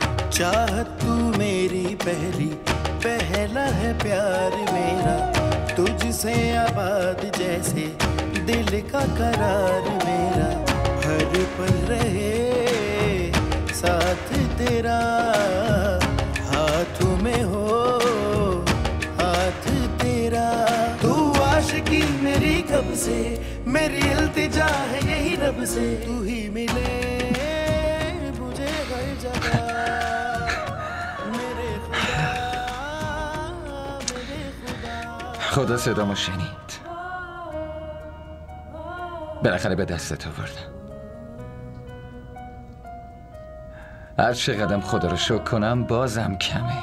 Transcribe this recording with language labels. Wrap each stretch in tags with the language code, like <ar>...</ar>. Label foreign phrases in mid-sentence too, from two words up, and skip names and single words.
<hi>चाहत तू मेरी पहली, पहला है प्यार मेरा, तुझसे आबाद जैसे दिल का करार मेरा, हर पल रहे साथ तेरा, हाथों में हो हाथ तेरा। तू आशिकी मेरी कब से, मेरी इल्तिजा है यही रब से, तू ही मिले मुझे हर जगह।</hi> <fa>خدا صدامو شنید. بالاخره به دستت آوردم. هر چقدر خدا رو شکر کنم بازم کمه.</fa>